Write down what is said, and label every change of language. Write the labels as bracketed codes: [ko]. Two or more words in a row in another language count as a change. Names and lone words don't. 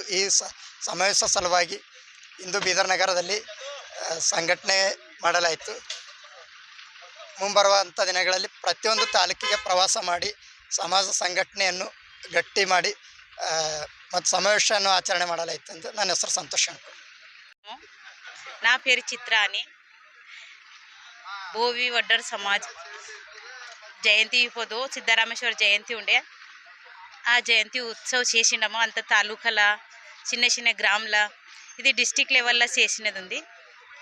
[kn] ಈ ಸಮಾವೇಶ ಸಲುವಾಗಿ ಇಂದು ಬೀದರ್ ನಗರದಲ್ಲಿ ಸಂಘಟನೆ ಮಾಡಲಾಯಿತು. ಮುಂಬರುವಂಥ ದಿನಗಳಲ್ಲಿ ಪ್ರತಿಯೊಂದು ತಾಲೂಕಿಗೆ ಪ್ರವಾಸ ಮಾಡಿ ಸಮಾಜ ಸಂಘಟನೆಯನ್ನು ಗಟ್ಟಿ ಮಾಡಿ ಮತ್ತು ಸಮಾವೇಶವನ್ನು ಆಚರಣೆ ಮಾಡಲಾಯಿತು ಅಂತ. ನನ್ನ ಹೆಸರು ಸಂತೋಷ್ ಶಂಕರ್. [te] నా పేరు చిత్ర అని. భోవి వడ్డర్ సమాజ్ జయంతి ఇప్పుడు సిద్ధరామేశ్వర జయంతి ఉండే ఆ జయంతి ఉత్సవ్ చేసినాము. అంత తాలూకాల చిన్న చిన్న గ్రామంలో ఇది డిస్టిక్ లెవెల్లో చేసినది ఉంది.